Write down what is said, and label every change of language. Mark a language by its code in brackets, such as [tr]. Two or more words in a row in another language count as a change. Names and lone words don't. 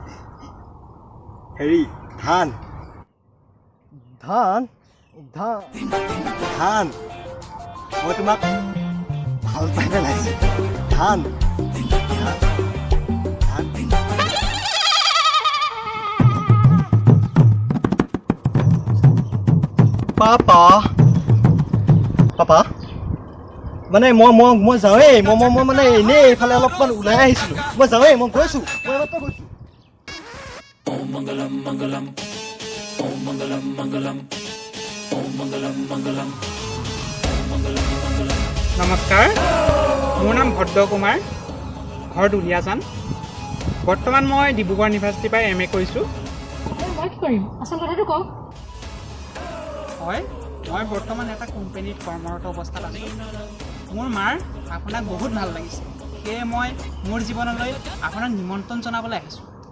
[as] হেৰি ধান ধান ধান ধান মই তোমাক ভাল পাই পেলাইছোঁ ধান পাপা পাপা মানে মই যাওঁৱেই মই মানে এনেই এইফালে অলপমান ওলাই আহিছিলোঁ মই যাওঁৱেই মই গৈছোঁ মই মাত্ৰ গৈছোঁ [sa] ॐ मङ्गलम् मङ्गलम् ॐ मङ्गलम् मङ्गलम् ॐ मङ्गलम् मङ्गलम् ॐ मङ्गलम् मङ्गलम् [as] নমস্কাৰ মোৰ নাম ভদ্ৰ কুমাৰ ঘৰ দুলীয়াজান বৰ্তমান মই ডিব্ৰুগড় ইউনিভাৰ্চিটিৰ পৰা MA কৰিছোঁ মই কি কৰিম আচল কথাটো কওক হয় মই বৰ্তমান এটা কোম্পানীত কৰ্মৰত অৱস্থাত আছোঁ মোৰ মাৰ আপোনাক বহুত ভাল লাগিছে সেয়ে মই মোৰ জীৱনলৈ আপোনাক নিমন্ত্ৰণ জনাবলৈ আহিছোঁ